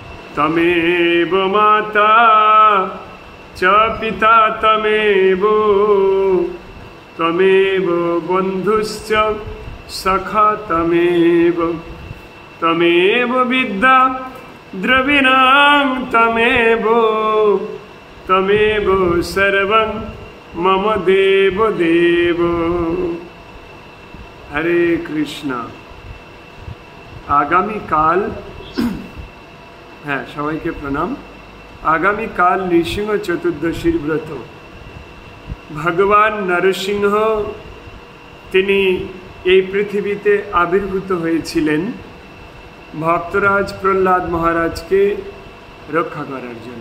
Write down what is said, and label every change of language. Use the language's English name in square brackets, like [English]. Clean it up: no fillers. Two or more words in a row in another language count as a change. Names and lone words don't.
[Sanskrit] तमेव माता च पिता तमेव तमेव बन्धुश्च सखा तमेव तमेव विद्या द्रविणां तमेव तमेव सर्वं मम देव देव। [Bangla] হরে কৃষ্ণা। আগামী কাল হ্যাঁ সবাইকে প্রণাম। আগামীকাল নৃসিংহ চতুর্দশীর ব্রত। ভগবান নরসিংহ তিনি এই পৃথিবীতে আবির্ভূত হয়েছিলেন ভক্তরাজ প্রহ্লাদ মহারাজকে রক্ষা করার জন্য।